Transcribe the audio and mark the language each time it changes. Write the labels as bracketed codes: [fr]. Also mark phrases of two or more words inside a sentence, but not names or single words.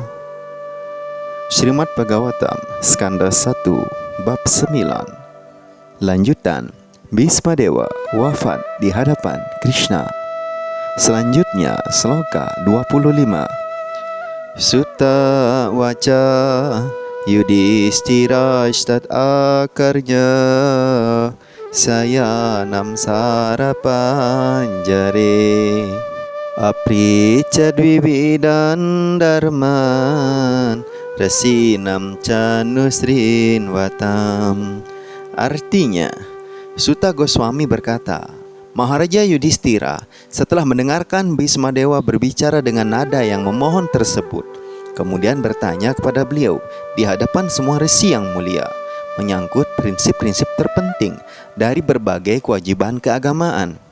[id] Srimad Bhagavatam Skanda 1 Bab 9. Lanjutan, Bhismadewa wafat di hadapan Krishna. Selanjutnya sloka 25. [sa] Sutta waca Yudhishthirastat akarnya sayanam sarapanjare aprica dvividan dharman rasinam canusrin watam. [id] Artinya, Sutta Goswami berkata, Maharaja Yudhishthira setelah mendengarkan Bhismadewa berbicara dengan nada yang memohon tersebut, kemudian bertanya kepada beliau di hadapan semua resi yang mulia menyangkut prinsip-prinsip terpenting dari berbagai kewajiban keagamaan.